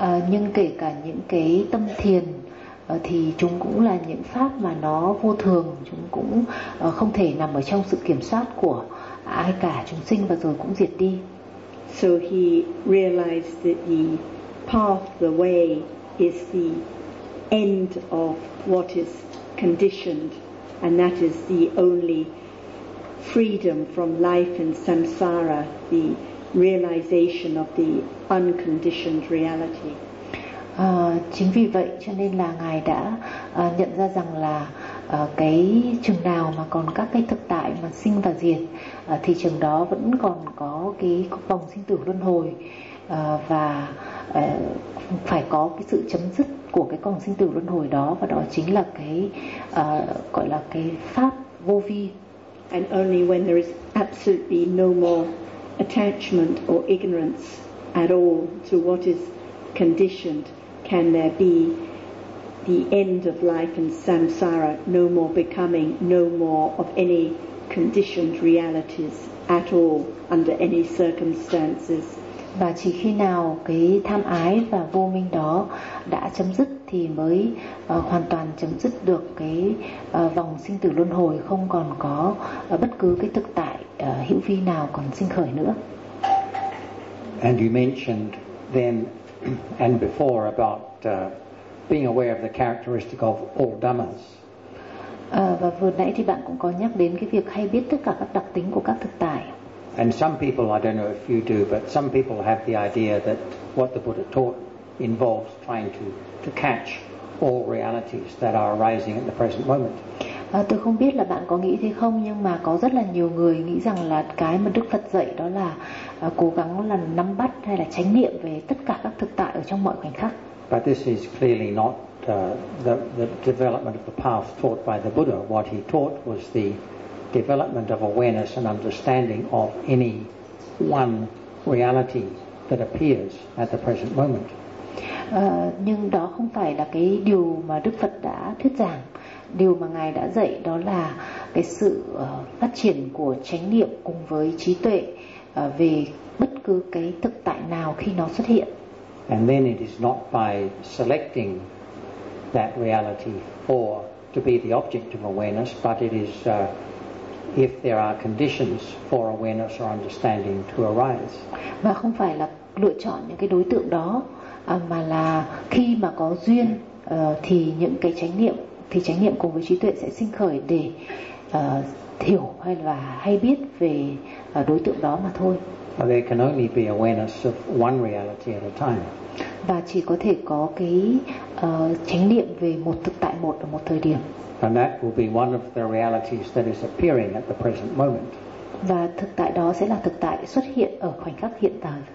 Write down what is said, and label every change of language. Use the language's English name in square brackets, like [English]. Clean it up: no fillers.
[Vietnamese] Nhưng kể cả những cái tâm thiền thì chúng cũng là những pháp mà nó vô thường, chúng cũng không thể nằm ở trong sự kiểm soát của ai cả, chúng sinh và rồi cũng diệt đi. [English] So he realized that the path, the way, is the end of what is conditioned, and that is the only freedom from life in samsara, the realization of the unconditioned reality. [Vietnamese] Chính vì vậy cho nên là ngài đã nhận ra rằng là cái chừng nào mà còn các cái thực tại mà sinh và diệt thì chừng đó vẫn còn có cái vòng sinh tử luân hồi và phải có cái sự chấm dứt của cái vòng sinh tử luân hồi đó, và đó chính là cái gọi là cái pháp vô vi. [English] And only when there is absolutely no more attachment or ignorance at all to what is conditioned can there be the end of life in samsara, no more becoming, no more of any conditioned realities at all under any circumstances. [Vietnamese] Và chỉ khi nào cái tham ái và vô minh đó đã chấm dứt thì mới hoàn toàn chấm dứt được cái vòng sinh tử luân hồi, không còn có bất cứ cái thực tại hữu vi nào còn sinh khởi nữa. [English] And you mentioned then and before about being aware of the characteristic of all dhammas. [Vietnamese] Và vừa nãy thì bạn cũng có nhắc đến cái việc hay biết tất cả các đặc tính của các thực tại. [English] And some people, I don't know if you do, but some people have the idea that what the Buddha taught involves trying to catch all realities that are arising at the present moment. [Vietnamese] Tôi không biết là bạn có nghĩ thế không, nhưng mà có rất là nhiều người nghĩ rằng là cái mà Đức Phật dạy đó là cố gắng là nắm bắt hay là chánh niệm về tất cả các thực tại ở trong mọi khoảnh khắc. [English] But this is clearly not the development of the path taught by the Buddha. What he taught was the development of awareness and understanding of any one reality that appears at the present moment. [Vietnamese] Nhưng đó không phải là cái điều mà Đức Phật đã thuyết giảng. Điều mà Ngài đã dạy đó là cái sự phát triển của chánh niệm cùng với trí tuệ về bất cứ cái thực tại nào khi nó xuất hiện. [English] And then it is not by selecting that reality for to be the object of awareness, but it is if there are conditions for awareness or understanding to arise. [Vietnamese] Và không phải là lựa chọn những cái đối tượng đó, mà là khi mà có duyên thì những cái chánh niệm thì chánh niệm cùng với trí tuệ sẽ sinh khởi để hiểu hay là hay biết về đối tượng đó mà thôi. [English] There can only be awareness of one reality at a time. [Vietnamese] Và chỉ có thể có cái chánh niệm về một thực tại một ở một thời điểm. [English] And that will be one of the realities that is appearing at the present moment. [Vietnamese] Và thực tại đó sẽ là thực tại xuất hiện ở khoảnh khắc hiện tại.